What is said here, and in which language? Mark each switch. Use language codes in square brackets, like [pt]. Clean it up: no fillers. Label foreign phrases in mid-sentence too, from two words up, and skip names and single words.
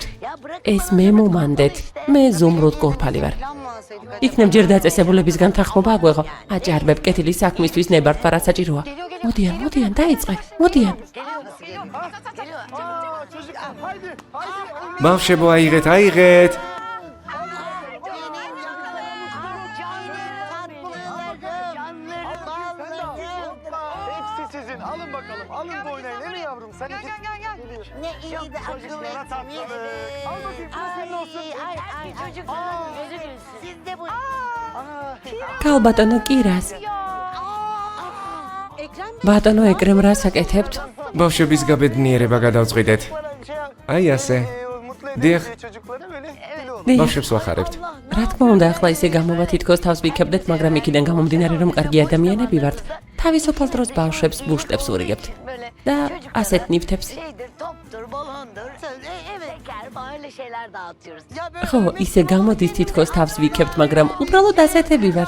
[ka] ეს მე მომანდეთ, მე ზუმრუდ გორფალი ვარ. იქნებ ჯერ დაწესებულებისგან თანხმობა აგვეღო. აჭარბებ კეთილი საქმისთვის ნებართვა რა საჭიროა. მოდიან, დაიწყე, მოდიან. ბავშვებო, აიღეთ. [tr] Alın bakalım, alın da oynayın. Değil mi yavrum? Sen iki... Ne iyi de Çocuklara tatlılık. Al bakayım, şunu senin olsun. Ay çocuklar, gözü gülsün. Siz de bu... [ka] Kal ბატონო კირას. ბატონო ეკრემ რას აკეთებთ? ბავშვების გაბედნიერება გადავწყვიტეთ. Ay, ასე. [tr] Mutlu Dih. edin çocukları böyle. [ka] ბავშვებს ვახარებთ. რა თქმა უნდა, ახლა ისე გამოვა თითქოს თავს ვიქებდეთ, მაგრამ იქიდან გამომდინარე რომ კარგი ადამიანები ვართ, თავისუფალ დროს ბავშვებს ბუშტებს ურიგებთ და ასეთ ნივთებს. ხო, ისე გამოდის თითქოს თავს ვიქებთ, მაგრამ უბრალოდ ასეთები ვართ.